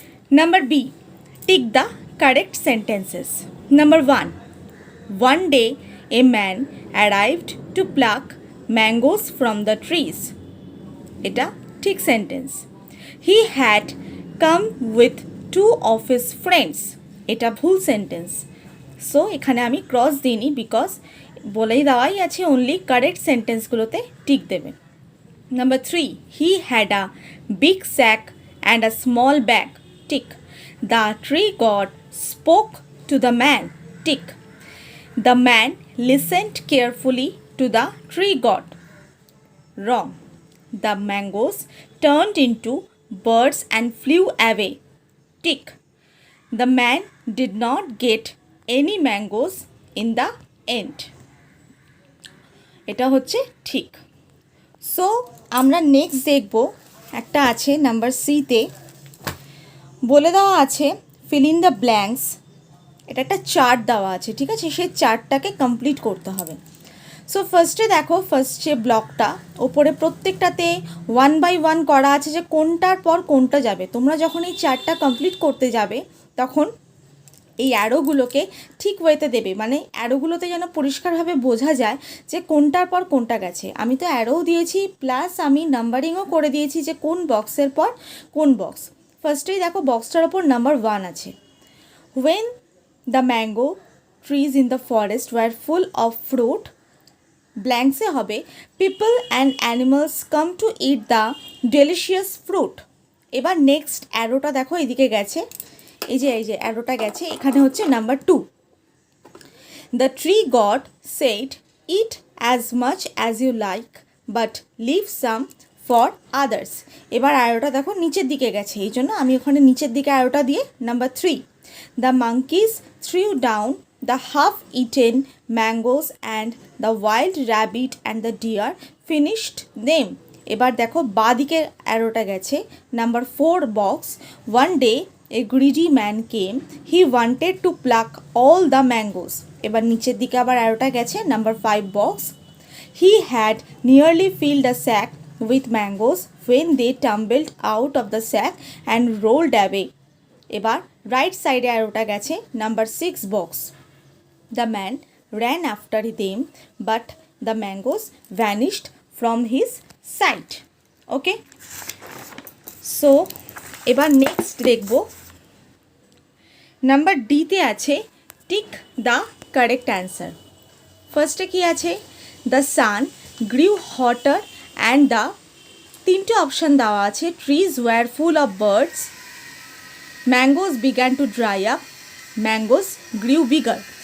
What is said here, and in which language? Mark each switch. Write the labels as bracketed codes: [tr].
[en] Number B, tick the correct sentences. Number 1, one day a man arrived to pluck mangoes from the trees. [bn] এটা ঠিক sentence. [en] He had come with two of his friends. [bn] এটা ভুল sentence. So এখানে আমি cross দিইনি because বলেই দেওয়াই আছে অনলি কারেক্ট সেন্টেন্সগুলোতে টিক দেবেন। [en] Number 3, he had a big sack and a small bag. Tick. The tree god spoke to the man. Tick. The man listened carefully to the tree god. Wrong. The mangoes turned into birds and flew away. Tick. The man did not get any mangoes in the end. [bn] এটা হচ্ছে ঠিক। So আমরা next দেখব, একটা আছে number সিতে বলে দেওয়া আছে ফিল ইন দ্য ব্ল্যাঙ্কস। এটা একটা চার্ট দেওয়া আছে, ঠিক আছে? সেই চার্টটাকে কমপ্লিট করতে হবে। সো ফার্স্টে দেখো, ফার্স্ট যে ব্লকটা ওপরে প্রত্যেকটাতে 1 বাই 1 করা আছে যে কোনটার পর কোনটা যাবে। তোমরা যখন এই চার্টটা কমপ্লিট করতে যাবে তখন এই অ্যারোগুলোকে ঠিক ওয়েতে দেবে, মানে অ্যারোগুলোতে যেন পরিষ্কারভাবে বোঝা যায় যে কোনটার পর কোনটা গেছে। আমি তো অ্যারোও দিয়েছি প্লাস আমি নাম্বারিংও করে দিয়েছি যে কোন বক্সের পর কোন বক্স। ফার্স্টেই দেখো বক্সটার ওপর নাম্বার 1 আছে। [en] When the mango trees in the forest were full of fruit, blanks [bn] এ হবে [en] people and animals come to eat the delicious fruit. [bn] এবার নেক্সট অ্যারোটা দেখো এদিকে গেছে, এই যে অ্যারোটা গেছে, এখানে হচ্ছে number 2। [en] The tree god said, eat as much as you like but leave some for others. [bn] এবার অ্যারোটা দেখো নিচের দিকে গেছে, এই জন্য আমি ওখানে নিচের দিকে অ্যারোটা দিয়ে number 3। [en] The monkeys threw down the half-eaten mangoes and the wild rabbit and the deer finished them. [bn] এবার দেখো বাঁ দিকের অ্যারোটা গেছে number 4 box. [en] One day a greedy man came. He wanted to pluck all the mangoes. [bn] এবার নিচের দিকে আবার অ্যারোটা গেছে number 5 box. [en] He had nearly filled a sack with mangoes when they tumbled out of the sack and rolled away. [bn] এবার right সাইডে অ্যারোটা গেছে number 6 box. [en] The man ran after them but the mangoes vanished from his sight. [bn] Okay, so এবার next দেখব number ডিতে আছে tick the correct answer. ফার্স্টে কি আছে, [en] the sun grew hotter and the [bn] তিনটে অপশান দেওয়া আছে [en] Trees were full of birds, mangoes began to dry up, mangoes grew bigger.